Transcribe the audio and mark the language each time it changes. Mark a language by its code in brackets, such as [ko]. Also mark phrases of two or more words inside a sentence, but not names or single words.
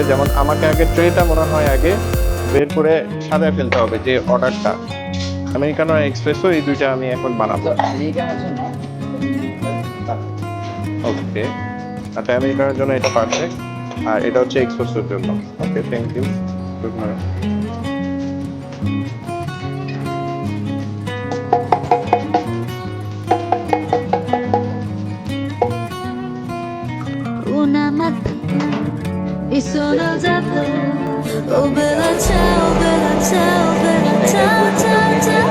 [bn] যেমন আমাকে আগে ট্রেটা মনে হয় আগে বের করে সাজায় ফেলতে হবে, যে অর্ডারটা আমেরিকানো আর এক্সপ্রেসো, এই দুইটা আমি এখন বানাবো। তো আমেরিকানের জন্য ওকে, আচ্ছা, আমেরিকানোর জন্য এটা পারফেক্ট, আর এটা হচ্ছে এক্সপ্রেসোর জন্য। ওকে, [en] Thank you. Good morning. [it] Una mattina mi sono alzato. Oh bella ciao, bella ciao, bella ciao, ciao, ciao.